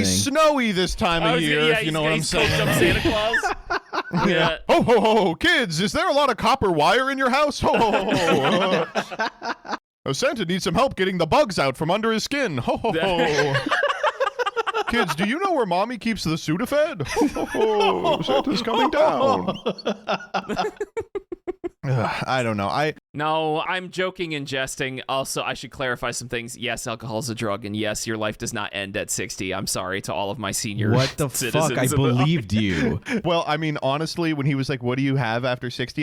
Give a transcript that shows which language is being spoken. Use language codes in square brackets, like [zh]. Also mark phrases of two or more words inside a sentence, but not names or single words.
[en] pretty snowy this time of year, if you know what I'm he's saying. coached up Santa Claus. Yeah. Ho, ho, ho, kids, is there a lot of copper wire in your house? Ho, ho, ho, ho. Santa needs some help getting the bugs out from under his skin. Ho, ho, ho. Kids, do you know where mommy keeps the Sudafed? Ho, ho, ho. Santa's coming down. I don't know. No, I'm joking and jesting. Also, I should clarify some things. Yes, alcohol is a drug, and yes, your life does not end at 60. I'm sorry to all of my senior What the citizens. fuck? I believed you. Well, I mean, honestly, when he was like, what do you have after 60?